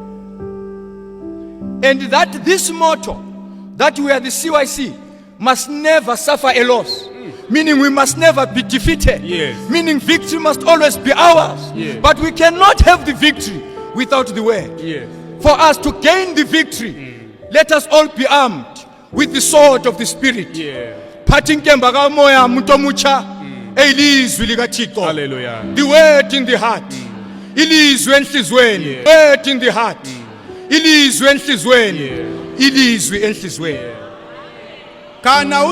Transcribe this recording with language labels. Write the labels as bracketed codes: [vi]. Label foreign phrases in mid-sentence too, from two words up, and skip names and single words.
[en] and that this motto, that we are the CYC, must never suffer a loss. Meaning we must never be defeated. Yes. Meaning victory must always be ours. Yes. But we cannot have the victory without the word. Yes. For us to gain the victory, let us all be armed with the sword of the Spirit. Yeah. [xh] Phathi inkemba kamoya umuntu omutsha elizwi likaThixo. [en] Hallelujah. The word in the heart. [xh] Ilizwi enhlizweni. [en] Yeah. Word in the heart. [xh] Ilizwi enhlizweni. [en] Yeah. [xh] Ilizwi enhlizweni. Kana